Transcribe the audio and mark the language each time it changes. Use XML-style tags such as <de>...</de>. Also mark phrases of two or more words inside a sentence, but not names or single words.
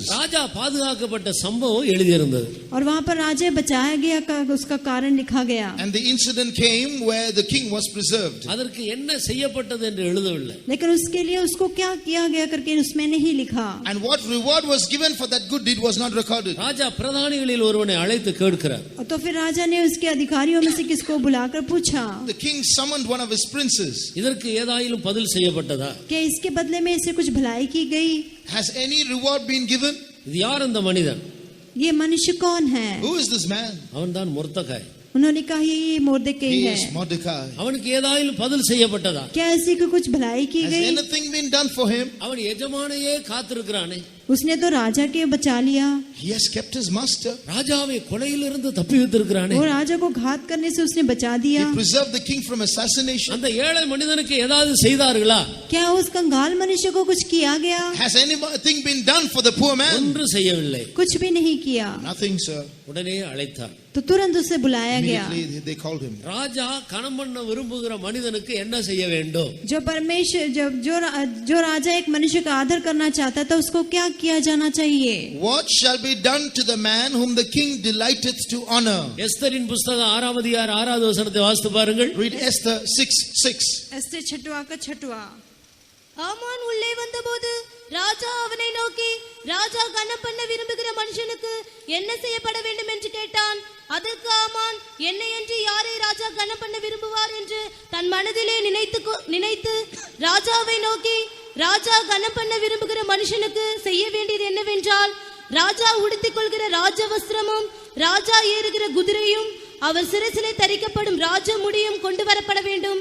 <ta>ராஜா பாதுகாக்கப்பட்ட சம்பவம் எழுதியிருந்தது.</ta> <hi>और वहां पर राजा बचाया गया का उसका कारण लिखा गया.</hi> <en>And the incident came where the king was preserved.</en> <ta>அதற்கு என்ன செய்யப்பட்டது என்று எழுதவில்லை.</ta> <hi>लेकिन उसके लिए उसको क्या किया गया करके उसमें नहीं लिखा.</hi> <en>And what reward was given for that good deed was not recorded.</en> <ta>ராஜா பிரதானிகளில் ஒருவனை அழைத்து கேட்கிறார்.</ta> <hi>तो फिर राजा ने उसके अधिकारियों में से किसको बुलाकर पूछा.</hi> <en>The king summoned one of his princes.</en> <ta>இதற்கு ஏதாயிலும் பதில் செய்யப்பட்டதா?</ta> <hi>क्या इसके बदले में इसे कुछ भलाई की गई.</hi> <en>Has any reward been given?</en> <ta>இது யார் அந்த மனிதன்?</ta> <hi>ये मनुष्य कौन है.</hi> <en>Who is this man?</en> <ta>அவன்தான் மொர்தெகாய்.</ta> <hi>उन्होंने कहा ये मोर्देकाई</hi> <en>He</en> <hi>है.</hi> <en>is Mordecai.</en> <ta>அவனுக்கு ஏதாயிலும் பதில் செய்யப்பட்டதா?</ta> <hi>क्या इसी को कुछ भलाई की</hi> <en>Has</en> <hi>गई.</hi> <en>anything been done for him?</en> <ta>அவன் எஜமானையே காத்திருக்கிறானே.</ta> <hi>उसने तो राजा के बचा लिया.</hi> <en>He has kept his master.</en> <ta>ராஜாவை கொலையிலிருந்து தப்பி வைத்திருக்கிறானே.</ta> <hi>वो राजा को घात करने से उसने बचा दिया.</hi> <en>He preserved the king from assassination.</en> <ta>அந்த ஏழை மனிதனுக்கு ஏதாவது செய்தார்களா?</ta> <hi>क्या उस कंगाल मनुष्य को कुछ किया गया.</hi> <en>Has anything been done for the poor man?</en> <ta>ஒன்று செய்யவில்லை.</ta> <hi>कुछ भी नहीं किया.</hi> <en>Nothing, sir.</en> <ta>உடனே அழைத்தார்.</ta> <hi>तो तुरंत उसे बुलाया गया.</hi> <en>Immediately they called him.</en> <ta>ராஜா கனம் பண்ண விரும்புகிற மனிதனுக்கு என்ன செய்ய வேண்டும்?</ta> <hi>जो परमेश्वर जो राजा एक मनुष्य का आदर करना चाहता था उसको क्या किया जाना चाहिए.</hi> <en>What shall be done to the man whom the king delighteth to honor?</en> <ta>எஸ்தரின் புஸ்தகம் 6ஆம் அதிகாரம் 6வது வசனத்தை வாசித்து பாருங்கள்.</ta> <en>Read Esther 6:6.</en> <hi>एस्तेर छठवा का छठवा.</hi> <ta>ஆமான் உள்ளே வந்தபோது ராஜா அவனை நோக்கி, ராஜா கனம் பண்ண விரும்புகிற மனுஷனுக்கு என்ன செய்யப்பட வேண்டும் என்று கேட்டான். அதற்கு ஆமான், என்னை என்று யாரை ராஜா கனம் பண்ண விரும்புவார் என்று தன் மனதிலே நினைத்து ராஜாவை நோக்கி, ராஜா கனம் பண்ண விரும்புகிற மனுஷனுக்கு செய்ய வேண்டியது என்னவென்றால், ராஜா உடுத்திக் கொள்கிற ராஜ வஸ்திரமும் ராஜா ஏறுகிற குதிரையும் அவர் சிரசிலே தரிக்கப்படும் ராஜ முடியும் கொண்டு வரப்பட வேண்டும்.</ta>